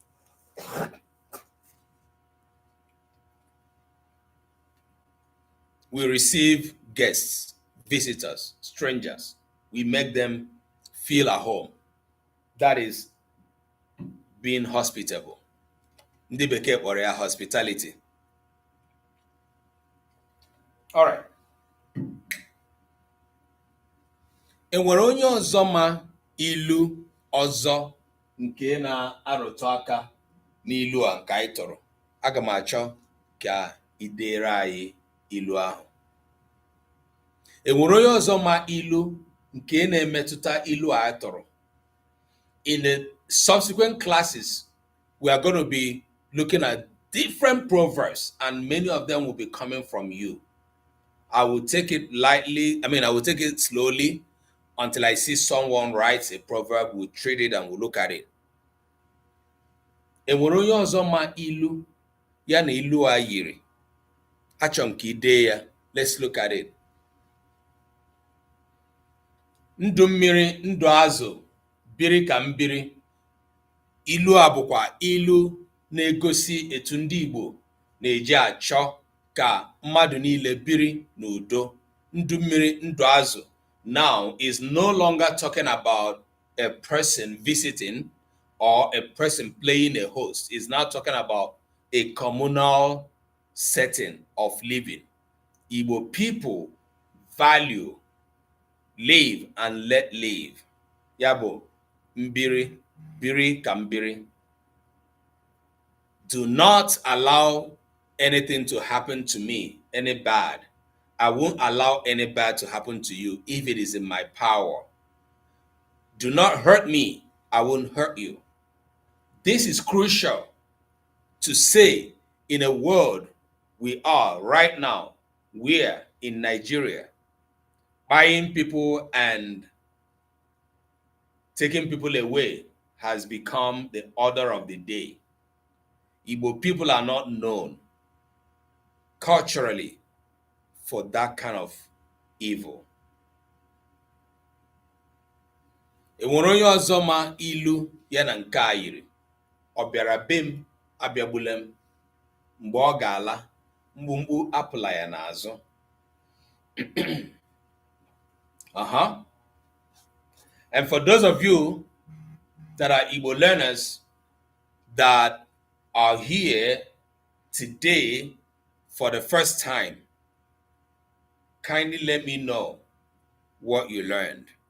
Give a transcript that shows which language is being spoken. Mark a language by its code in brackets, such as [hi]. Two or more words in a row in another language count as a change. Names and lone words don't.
[en] We receive guests, visitors, strangers. We make them feel at home. That is being hospitable. [ig] Ndị bekee kpọrọ ya hospitality. [en] All right. [ig] Enwere onye ọzọ ma ilu ọzọ nke na-arụtụ aka n'ilu a nke anyị tụrụ? Aga m achọ ka ị deere anyị ilu ahụ. Enwere onye ọzọ ma ilu nke na-emetụta ilu a tụrụ? [en] In the subsequent classes, we are going to be looking at different proverbs, and many of them will be coming from you. I will take it lightly. I will take it slowly until I see someone writes a proverb. We'll treat it and we'll look at it. [ig] Enwere onye ọzọ ma ilu ya na ilu a yiri? Achọrọ m ka ị dee ya. [en] Let's look at it. [ig] Ndụ mmiri, ndụ azụ, biri ka mbiri. Ilu a bụkwa ilu na-egosi etu ndị Igbo na-eji achọ ka mmadụ niile biri n'udo. Ndụ mmiri, ndụ azụ [en] now is no longer talking about a person visiting or a person playing a host. It's now talking about a communal setting of living. Igbo people value live and let live. [ig] Ya bụ mbiri, biri ka mbiri. [en] Do not allow anything to happen to me, any bad. I won't allow any bad to happen to you if it is in my power. Do not hurt me, I won't hurt you. This is crucial to say in a world we are right now, where in Nigeria, buying people and taking people away has become the order of the day. Igbo people are not known culturally for that kind of evil. [ig] Enwere onye ọzọ ma ilu ya na nke a yiri? Ọ bịara be m, abịagbule m. Mgbe ọ ga-ala, mgbumgbu apụla ya n'azụ. [en] And for those of you that are Igbo learners that are here today for the first time, kindly let me know what you learned.